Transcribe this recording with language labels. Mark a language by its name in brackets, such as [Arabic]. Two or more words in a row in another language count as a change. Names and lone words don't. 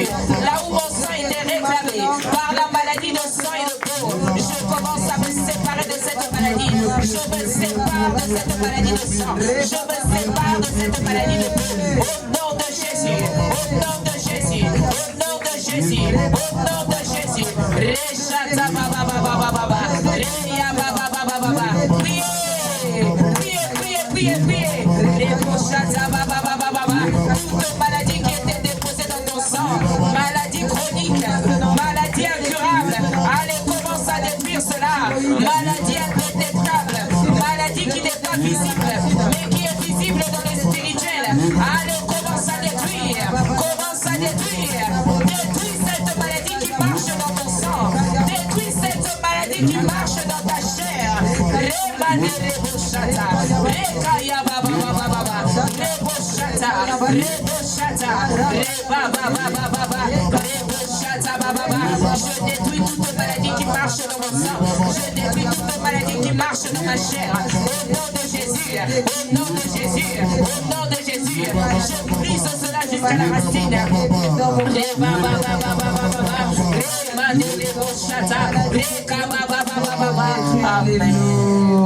[French] Là où mon sang était réclamé par la maladie de sang et de peau, je commence à me séparer de cette maladie. Je me sépare de cette maladie de sang. Je me sépare de cette maladie de peau. Au nom de Jésus, au nom de Jésus, au nom de Jésus, au nom de Jésus. Rechata baba baba baba, reya baba baba baba. Priez, priez, priez, priez, priez. Rechata baba baba baba. Toute maladie qui était déposée dans ton sang, maladie chronique, maladie incurable. Allez, commence à détruire cela. Maladie indétectable, maladie qui n'est pas visible, mais qui est visible dans le spirituel. Allez, commence à détruire, commence à détruire. Détruis cette maladie qui marche dans ton sang. Détruis cette maladie qui marche dans ta chair. Remane reboshata, rekaya baba baba baba, reboshata, reboshata, rebaba baba baba, reboshata baba baba. Je détruis toute maladie qui marche dans mon sang. Je détruis toute maladie qui marche dans ma chair. Au nom de Jésus, au nom de Jésus, au nom de Jésus, je brise cela jusqu'à la racine. Amen.